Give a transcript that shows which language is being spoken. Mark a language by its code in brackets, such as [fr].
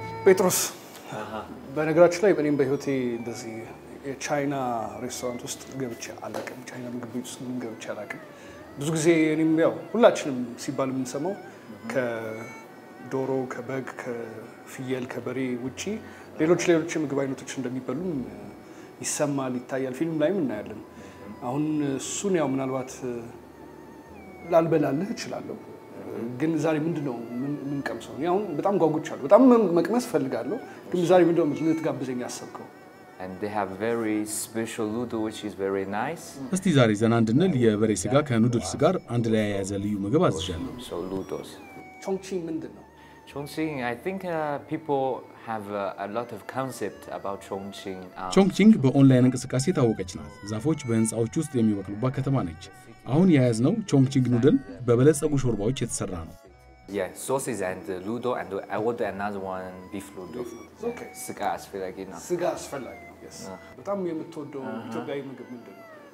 [am] ጴጥሮስ በነገራችን ላይ እኔም በህይወቴ እንደዚህ የቻይና ሬስቶራንት ውስጥ ገብቼ አላውቅም። ቻይና ምግብ ቤት ውስጥ ገብቼ አላውቅም። ብዙ ጊዜ እኔም ያው ሁላችንም ሲባል የምንሰማው ከዶሮ፣ ከበግ፣ ከፍየል፣ ከበሬ ውጪ ሌሎች ምግብ አይነቶች እንደሚበሉ ይሰማል፣ ይታያል፣ ፊልም ላይም እናያለን። አሁን እሱን ያው ምናልባት ላልበላልህ እችላለሁ። ግን ዛሬ ምንድነው ምን ቀምሰው? አሁን በጣም ጓጉቻለሁ። በጣም መቅመስ ፈልጋለሁ። ግን ዛሬ ምንድነው ልትጋብዘኝ ያሰብከው? [en] And they have very special noodle which is very nice. [am] እስቲ ዛሬ ዘና እንድንል የበሬ ስጋ ከኑድልስ ጋር አንድ ላይ የያዘ ልዩ ምግብ አዝዣለሁ። [en] So noodles. [am] ቾንግቺንግ ምንድነው? [en] Chongqing, I think people have a lot of concept about Chongqing. [am] ቾንግቺንግ በኦንላይን እንቅስቃሴ ታወቀች ናት። ዛፎች በህንጻዎች ውስጥ የሚበቅሉባት ከተማ ነች። አሁን የያዝነው ቾንግቺንግ ኑድል በበለጸጉ ሾርባዎች የተሰራ ነው። [en] Yeah, sauces and noodle, and I order another one beef noodle. Okay. [am] ስጋ አስፈላጊ ነው። ስጋ አስፈላጊ ነው። Yes. በጣም የምትወደው ኢትዮጵያዊ ምግብ ምንድነው?